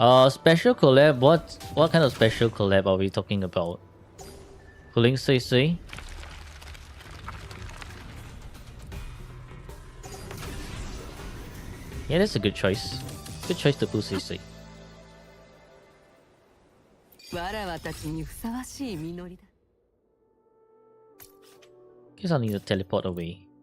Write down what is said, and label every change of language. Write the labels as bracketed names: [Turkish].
[English] Special collab? What kind of special collab are we talking about? Pulling Sui Sui? Yeah, that's a good choice. Good choice to pull Sui Sui. [Japanese] わらわたちにふさわしい実りだ。 [English] Guess I'll need to teleport away.